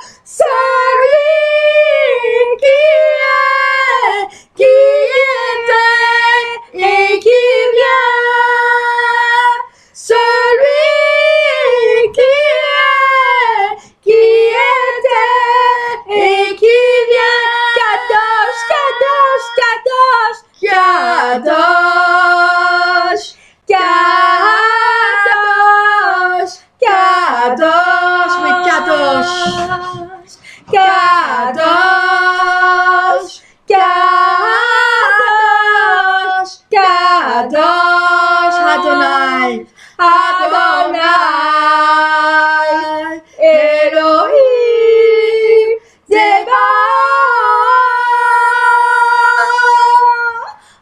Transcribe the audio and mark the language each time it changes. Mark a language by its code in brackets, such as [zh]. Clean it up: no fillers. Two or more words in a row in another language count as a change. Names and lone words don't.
[fr] Celui qui était et qui vient. Celui qui était et qui vient. [he] קדוש קדוש קדוש, קדוש קדוש קדוש, mais Kadosh, קדוש קדוש קדוש אדני אדני אלהים צבאות.